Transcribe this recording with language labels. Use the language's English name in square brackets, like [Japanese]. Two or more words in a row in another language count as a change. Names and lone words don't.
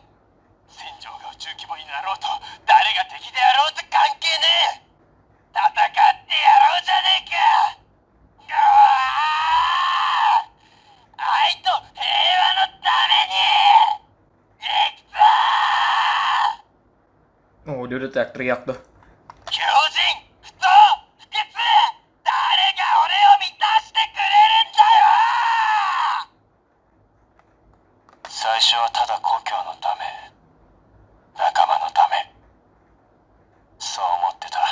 [Japanese] 戦場が宇宙規模になろうと誰が敵であろうと関係ねえ。戦ってやろうじゃねえか。うわー、愛と平和のために行くぞー。 [Indonesian] Oh, dia udah teriak-teriak tuh. [Japanese] 巨人不当不潔、誰が俺を満たしてくれるんだよ。最初はただ故郷のため、仲間のため、そう思ってた。